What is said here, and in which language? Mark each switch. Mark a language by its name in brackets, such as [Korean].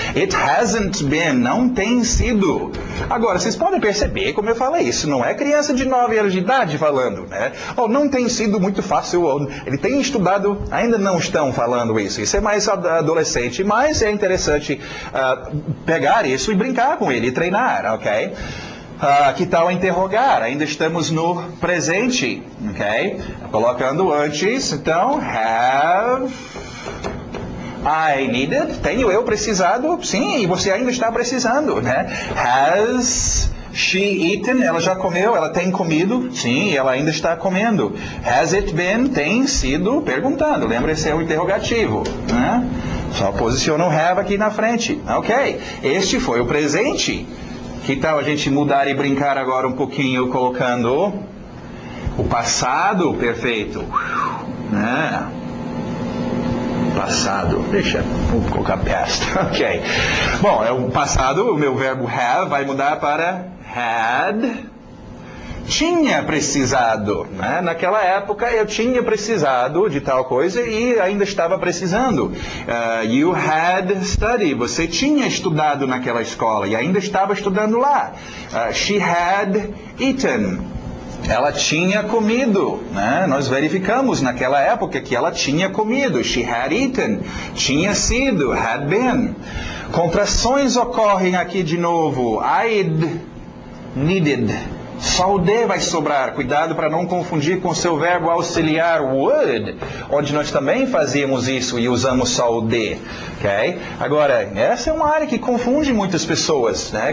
[English] It hasn't been. [Portuguese] Não tem sido. Agora, vocês podem perceber, como eu falei, isso não é criança de 9 anos de idade falando, né? Ou não tem sido muito fácil, ou ele tem estudado, ainda não estão falando isso. Isso é mais adolescente, mas é interessante pegar isso e brincar com ele, e treinar, ok? Que tal interrogar? Ainda estamos no presente, ok? Colocando antes, então, [English] have I needed? [Portuguese] Tenho eu precisado? Sim, e você ainda está precisando, né? [English] Has she eaten? [Portuguese] Ela já comeu, ela tem comido? Sim, ela ainda está comendo. [English] Has it been? [Portuguese] Tem sido perguntando. Lembra, esse é o interrogativo, né? Só posiciona o have aqui na frente. Ok, este foi o presente. Que tal a gente mudar e brincar agora um pouquinho colocando o passado perfeito, né? Passado, vou colocar past, ok. Bom, é o passado, o meu verbo have vai mudar para had. Tinha precisado, né? Naquela época eu tinha precisado de tal coisa e ainda estava precisando. [English] You had studied, [Portuguese] você tinha estudado naquela escola e ainda estava estudando lá. [English] She had eaten, [Portuguese] ela tinha comido, né? Nós verificamos naquela época que ela tinha comido. [English] She had eaten, [Portuguese] tinha sido, [English] had been. [Portuguese] Contrações ocorrem aqui de novo. [English] I'd needed. [Portuguese] Só o D vai sobrar. Cuidado para não confundir com o seu verbo auxiliar would, onde nós também fazíamos isso e usamos só o D. Okay? Agora, essa é uma área que confunde muitas pessoas, né?